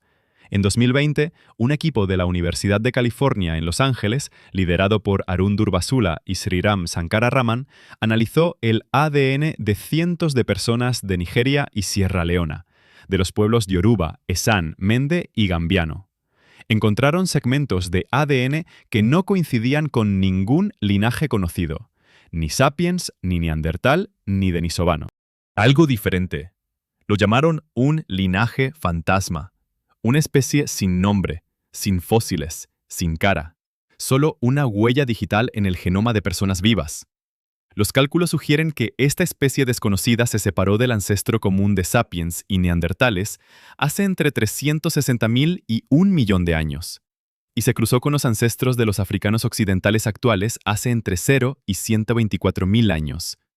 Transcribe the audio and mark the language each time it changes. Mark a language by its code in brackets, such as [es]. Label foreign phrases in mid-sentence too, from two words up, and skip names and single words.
[es] En 2020, un equipo de la Universidad de California en Los Ángeles, liderado por Arun Durbasula y Sriram Sankararaman, analizó el ADN de cientos de personas de Nigeria y Sierra Leona, de los pueblos Yoruba, Esan, Mende y Gambiano. Encontraron segmentos de ADN que no coincidían con ningún linaje conocido, ni sapiens, ni neandertal, ni denisovano. Algo diferente. Lo llamaron un linaje fantasma. Una especie sin nombre, sin fósiles, sin cara. Solo una huella digital en el genoma de personas vivas. Los cálculos sugieren que esta especie desconocida se separó del ancestro común de sapiens y neandertales hace entre 360.000 y 1 millón de años, y se cruzó con los ancestros de los africanos occidentales actuales hace entre 0 y 124.000 años.